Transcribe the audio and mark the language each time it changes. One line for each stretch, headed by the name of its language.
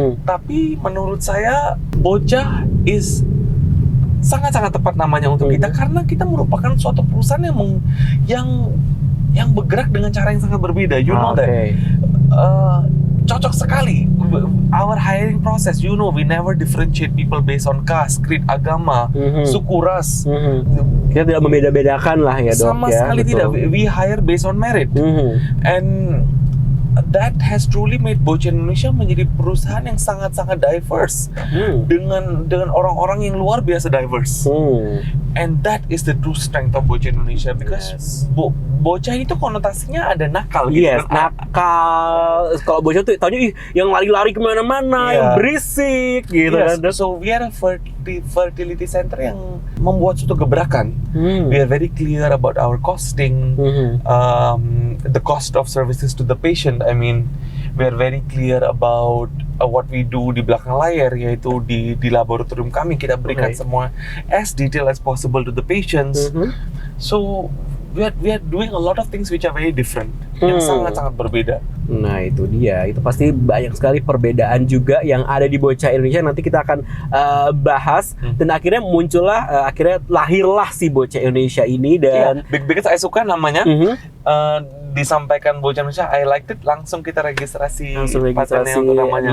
Indonesian: Tapi menurut saya, Bocah is sangat-sangat tepat namanya untuk kita, karena kita merupakan suatu perusahaan yang bergerak dengan cara yang sangat berbeda.
English: You know that.
Indonesian: Cocok sekali.
English: Our hiring process, we never differentiate people based on caste, creed,
Indonesian: agama, suku, ras. Kita tidak membeda-bedakan lah ya, Dok. Sama sekali tidak.
English: We hire based on merit. And that has truly made Bocah
Indonesian: Indonesia menjadi perusahaan yang sangat-sangat diverse, dengan orang-orang yang luar biasa diverse.
English: And that is the true strength of Bocah Indonesia, because
Indonesian: bocah itu konotasinya ada nakal gitu. Nakal. Kalau bocah tuh taunya yang lari-lari kemana-mana, yang berisik gitu kan.
English: So we are a fertility center
Indonesian: yang membuat suatu gebrakan.
English: We are very clear about our costing, the cost of services to the patient. I mean, we are very clear about what we do
Indonesian: di belakang layar, yaitu di laboratorium kami kita berikan semua
English: as detail as possible to the patients. So we are doing a lot of things which are very different,
Indonesian: yang sangat-sangat berbeda. Nah itu dia, itu pasti banyak sekali perbedaan juga yang ada di Bocah Indonesia. Nanti kita akan bahas, dan akhirnya muncullah, akhirnya lahirlah si Bocah Indonesia ini. Dan
English: because
Indonesian: saya suka namanya, disampaikan Bocah Indonesia,
English: I liked it,
Indonesian: langsung kita registrasi untuk namanya.